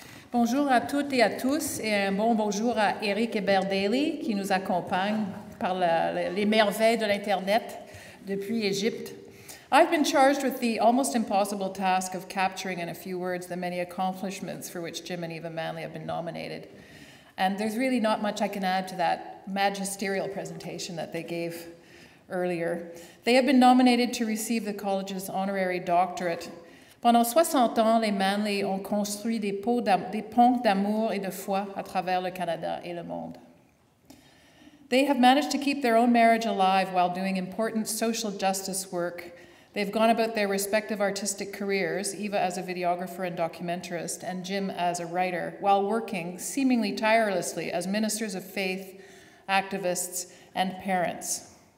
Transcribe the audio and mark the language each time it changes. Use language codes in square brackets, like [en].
[fr] Bonjour à toutes et à tous et un bon bonjour à Eric Ebert-Daly qui nous accompagne par les merveilles de l'Internet depuis Égypte. [en] I've been charged with the almost impossible task of capturing in a few words the many accomplishments for which Jim and Eva Manly have been nominated. And there's really not much I can add to that magisterial presentation that they gave earlier. They have been nominated to receive the college's honorary doctorate. [fr] Pendant 60 ans, les Manly ont construit des ponts d'amour et de foi à travers le Canada et le monde. [en] They have managed to keep their own marriage alive while doing important social justice work. They've gone about their respective artistic careers, Eva as a videographer and documentarist, and Jim as a writer, while working seemingly tirelessly as ministers of faith, activists, and parents.